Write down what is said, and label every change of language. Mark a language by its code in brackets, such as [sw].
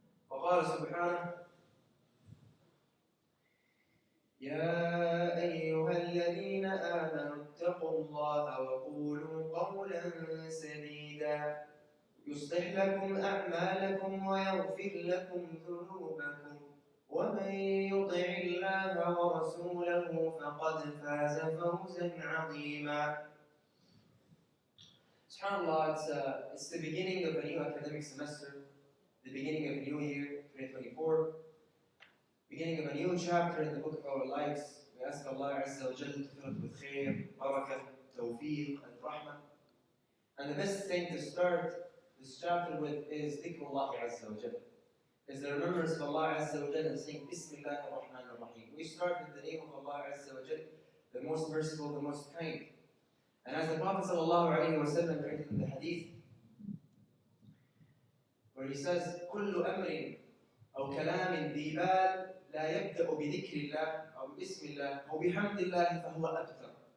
[ar] وقال سبحانه يا أيها الذين آمنوا اتقوا الله وقولوا قولا سديدا يصلح لكم أعمالكم ويغفر لكم ذنوبكم ومن يطع الله ورسوله فقد فاز فوزا عظيما. [en] SubhanAllah, it's the beginning of a new academic semester, the beginning of a new year, 2024, beginning of a new chapter in the book of our lives. We ask Allah Azza wa Jal to fill it with khair, barakah, tawfiq, and rahmah. And the best thing to start this chapter with is dhikrullah Azza wa Jal, is the remembrance of Allah Azza wa Jal and saying Bismillah ar-Rahman ar-Rahim. We start with the name of Allah Azza wa Jal, the most merciful, the most kind. And as the Prophet sallallahu alayhi wa sallam writes in the hadith, where he says, [ar] كل أمر أو كلام ذي بال لا يبدأ بذكر الله أو بسم الله أو بحمد الله فهو أبتر.